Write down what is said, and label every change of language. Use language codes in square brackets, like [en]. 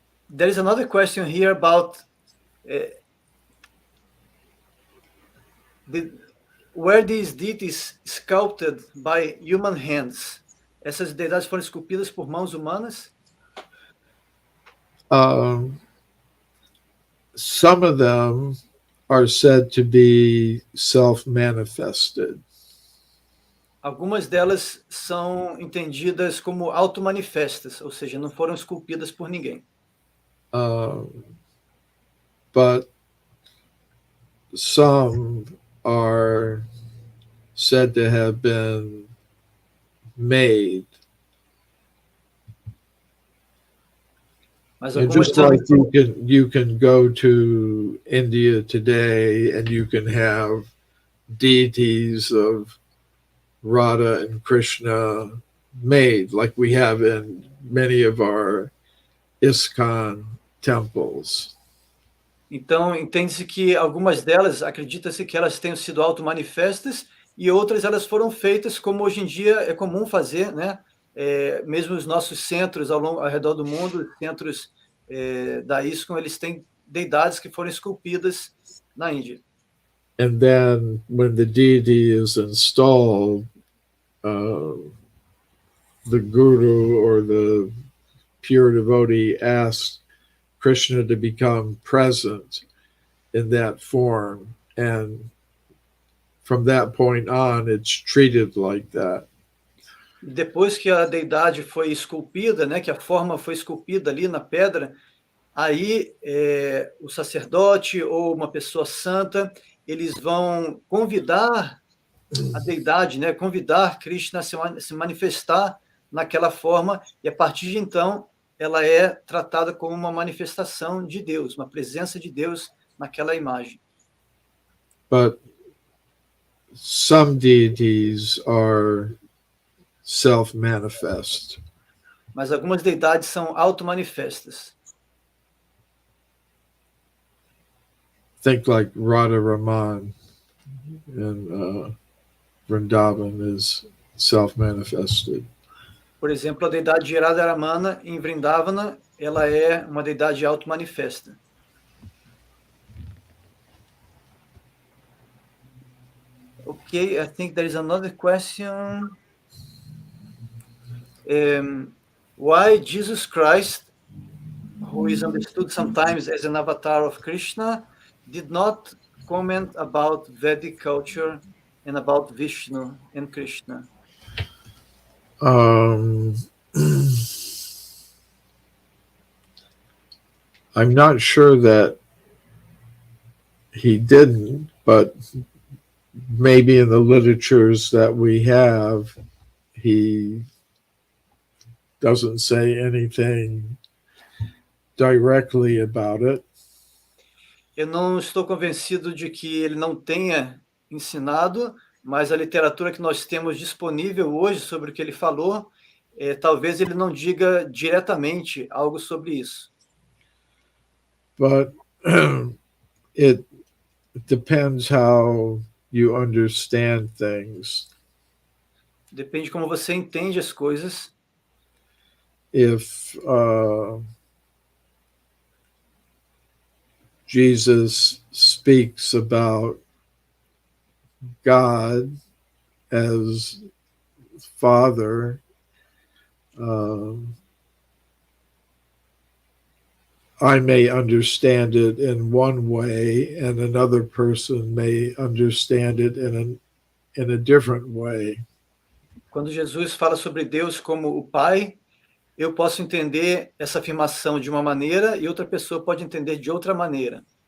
[en] There is another question here about were these deities sculpted by human hands? [pt] Essas deidades foram esculpidas por mãos humanas? [en] Some of them are said to be self-manifested. [pt] Algumas delas são entendidas como automanifestas, ou seja, não foram esculpidas por ninguém. [en] But some are said to have been made. [pt] Mas [en] And [pt] algumas [en] just like you can go to India today and you can have deities of Radha and Krishna made, like we have in many of our ISKCON temples. [pt] Então, entende-se que algumas delas, acredita-se que elas tenham sido automanifestas e outras elas foram feitas como hoje em dia é comum fazer, né? Mesmo os nossos centros ao redor do mundo, centros da ISKCON, eles têm deidades que foram esculpidas na Índia. [en] And then when the deity is installed, the guru or the pure devotee asks Krishna to become present in that form. And from that point on, it's treated like that. [pt] Depois que a deidade foi esculpida, né, que a forma foi esculpida ali na pedra, aí o sacerdote ou uma pessoa santa, eles vão convidar a deidade, né, convidar Krishna a se manifestar naquela forma, e a partir de então ela é tratada como uma manifestação de Deus, uma presença de Deus naquela imagem. [en] But some deities are self-manifest. [pt] Mas algumas deidades são automanifestas. [en] Think like Radha Raman in Vrindavan is self-manifested. [pt] Por exemplo, a deidade de Radharamana em Vrindavana, ela é uma deidade automanifesta. [en] Okay, I think there is another question. Why Jesus Christ, who is understood sometimes as an avatar of Krishna, did not comment about Vedic culture and about Vishnu and Krishna. I'm not sure that he didn't, but maybe in the literatures that we have, he doesn't say anything directly about it. [pt] Eu não estou convencido de que ele não tenha ensinado, mas a literatura que nós temos disponível hoje sobre o que ele falou, talvez ele não diga diretamente algo sobre isso. [en] But it depends how you understand things. [pt] Depende como você entende as coisas. [en] If Jesus speaks about God as Father, I may understand it in one way, and another person may understand it in a different way. [pt] Quando Jesus fala sobre Deus como o Pai, eu posso entender essa afirmação de uma maneira e outra pessoa pode entender de outra maneira.